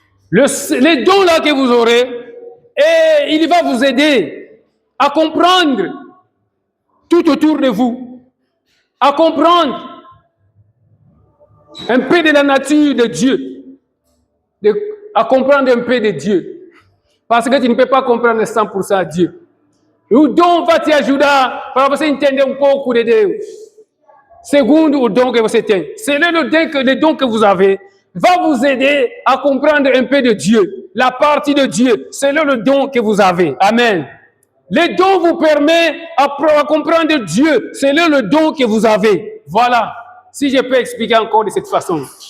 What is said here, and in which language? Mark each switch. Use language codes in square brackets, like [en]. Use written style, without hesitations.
[fr] Les dons là que vous aurez, et il va vous aider à comprendre tout autour de vous, à comprendre un peu de la nature de Dieu, à comprendre un peu de Dieu. Parce que tu ne peux pas comprendre 100% Dieu. [pt] O dom vai te ajudar para você entender um pouco de Deus. Segundo o dom que você tem. [fr] C'est le don que vous avez va vous aider à comprendre un peu de Dieu. La partie de Dieu, c'est le don que vous avez. Amen. Le don vous permet à comprendre Dieu. C'est le don que vous avez. Voilà. Si je peux expliquer encore de cette façon.